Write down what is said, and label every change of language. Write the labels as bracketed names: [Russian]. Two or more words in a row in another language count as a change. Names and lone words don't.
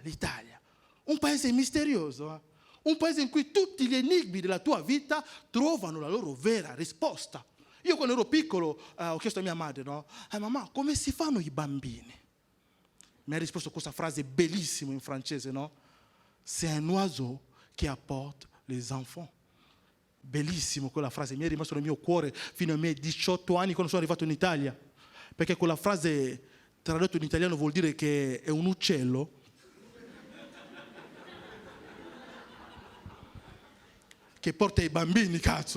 [Italian] Un paese misterioso, un paese in cui tutti gli enigmi della tua vita trovano la loro vera risposta. Io quando ero piccolo ho chiesto a mia madre, no? Mamma, come si fanno i bambini? Mi ha risposto questa frase bellissima in francese, no? [French] C'est un oiseau qui apporte les enfants. [Italian] Bellissimo quella frase, mi è rimasto nel mio cuore fino ai miei 18 anni quando sono arrivato in Italia. Perché quella frase, tradotto in italiano, vuol dire che è un uccello che porta i bambini, cazzo.